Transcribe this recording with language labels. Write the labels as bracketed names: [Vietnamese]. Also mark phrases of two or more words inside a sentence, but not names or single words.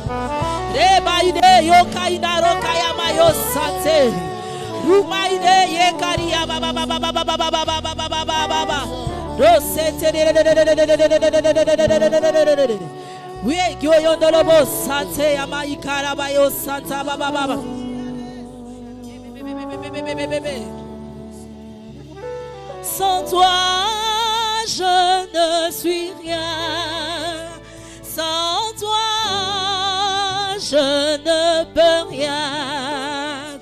[French] Re baide yokaina rokaya mayo sate. Rumaide yekaria baba baba baba baba baba baba baba. Rosete. We yo yondolobo sate amaikara bayo sata baba baba. Sans toi, je ne suis rien. Sans toi, je ne peux rien.